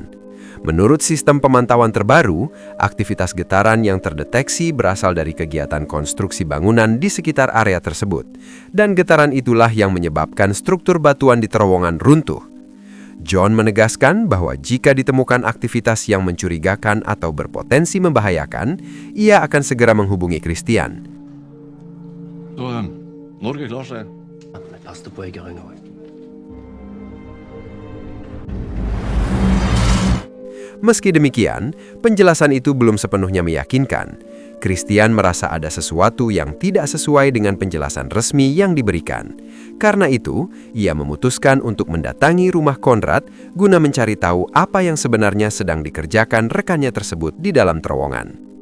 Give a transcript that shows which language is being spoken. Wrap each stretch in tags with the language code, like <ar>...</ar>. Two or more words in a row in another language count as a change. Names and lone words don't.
<id>Menurut sistem pemantauan terbaru, aktivitas getaran yang terdeteksi berasal dari kegiatan konstruksi bangunan di sekitar area tersebut, dan getaran itulah yang menyebabkan struktur batuan di terowongan runtuh. John menegaskan bahwa jika ditemukan aktivitas yang mencurigakan atau berpotensi membahayakan, ia akan segera menghubungi Christian.</id> <no>Så Norge klarer seg. Men pass deg på Øygarden nå.</no> <id>Meski demikian, penjelasan itu belum sepenuhnya meyakinkan. Christian merasa ada sesuatu yang tidak sesuai dengan penjelasan resmi yang diberikan. Karena itu, ia memutuskan untuk mendatangi rumah Conrad guna mencari tahu apa yang sebenarnya sedang dikerjakan rekannya tersebut di dalam terowongan.</id>